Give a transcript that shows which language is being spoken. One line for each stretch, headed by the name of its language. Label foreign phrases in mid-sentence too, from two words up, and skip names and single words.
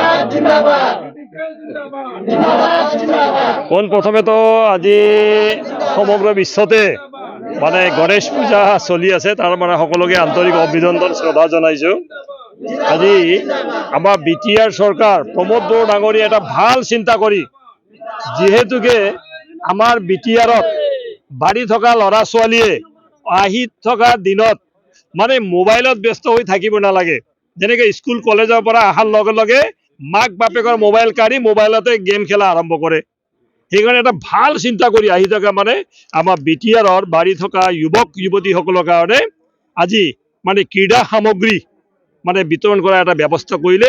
Assamese: প্রথমে তো আজি সমগ্র বিশ্বতে মানে গণেশ পূজা চলি আছে, তার মানে সকলকে আন্তরিক অভিনন্দন শ্রদ্ধা জানাইছো। আজি আমার বিটিআর সরকার প্রমোদ বড়ো ডাঙরী এটা ভাল চিন্তা করি, যেহেতুকে আমার বিটিআরত বাড়ি থকা লৰা ছোৱালীয়ে আহি থকা দিনত মানে মোবাইলত ব্যস্ত হৈ থাকিব নালাগে। যেনেকে স্কুল কলেজৰ পৰা অহাৰ লগে লগে মাক বাপেকৰ মোবাইল কাঢ়ি মোবাইলতে গেম খেলা আৰম্ভ কৰে। সেইকাৰণে এটা ভাল চিন্তা কৰি আহি থকা মানে আমাৰ বিটিআৰৰ বাঢ়ি থকা যুৱক যুৱতীসকলৰ কাৰণে আজি মানে ক্ৰীড়া সামগ্ৰী মানে বিতৰণ কৰা এটা ব্যৱস্থা কৰিলে।